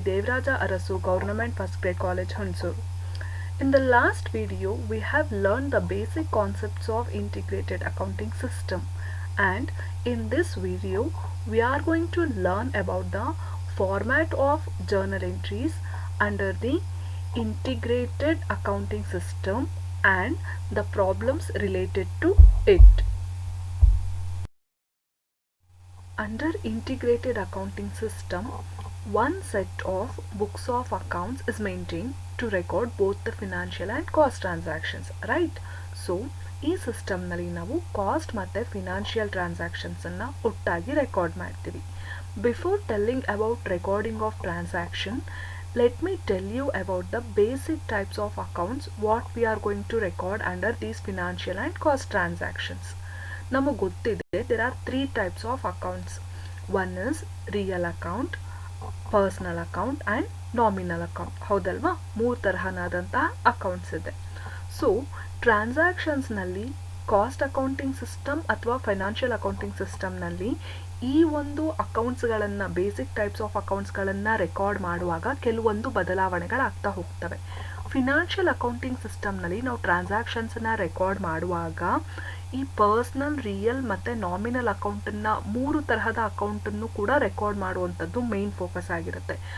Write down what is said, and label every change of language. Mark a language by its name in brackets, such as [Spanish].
[English] Devaraja Arasu Government First Grade College, Hunsur. In the last video, we have learned the basic concepts of Integrated Accounting System, and in this video, we are going to learn about the format of journal entries under the Integrated Accounting System and the problems related to it. Under Integrated Accounting System, one set of books of accounts is maintained to record both the financial and cost transactions, right? [Kannada] So ಈ ಸಿಸ್ಟಮ್ನಲ್ಲಿ ನಾವು cost ಮತ್ತು financial ಟ್ರಾನ್ಸಾಕ್ಷನ್ಸನ್ನು ಒಟ್ಟಾಗಿ record ಮಾಡ್ತೀವಿ. [English] Before telling about recording of transaction, let me tell you about the basic types of accounts what we are going to record under these financial and cost transactions. [Kannada] ನಮಗೆ ಗೊತ್ತಿದೆ [English] there are three types of accounts. One is real account, personal account and nominal account. [Kannada] ಹೌದಲ್ವಾ? ಮೂರು ತರಹನಾದಂತಹ accounts ಇದೆ. So ಟ್ರಾನ್ಸಾಕ್ಷನ್ಸ್ನಲ್ಲಿ cost accounting system ಅಥವಾ financial accounting ಸಿಸ್ಟಮ್ನಲ್ಲಿ ಈ ಒಂದು ಅಕೌಂಟ್ಸ್ಗಳನ್ನು basic types of ಅಕೌಂಟ್ಸ್ಗಳನ್ನು record ಮಾಡುವಾಗ ಕೆಲವೊಂದು ಬದಲಾವಣೆಗಳಾಗ್ತಾ ಹೋಗ್ತವೆ. ಫಿನಾನ್ಷಿಯಲ್ ಅಕೌಂಟಿಂಗ್ ಸಿಸ್ಟಮ್ನಲ್ಲಿ ನಾವು ಟ್ರಾನ್ಸಾಕ್ಷನ್ಸನ್ನು ರೆಕಾರ್ಡ್ ಮಾಡುವಾಗ ಈ ಪರ್ಸ್ನಲ್, ರಿಯಲ್ ಮತ್ತು ನಾಮಿನಲ್ ಅಕೌಂಟನ್ನು ಮೂರು ತರಹದ ಅಕೌಂಟನ್ನು ಕೂಡ ರೆಕಾರ್ಡ್ ಮಾಡುವಂಥದ್ದು ಮೇನ್ ಫೋಕಸ್ ಆಗಿರುತ್ತೆ.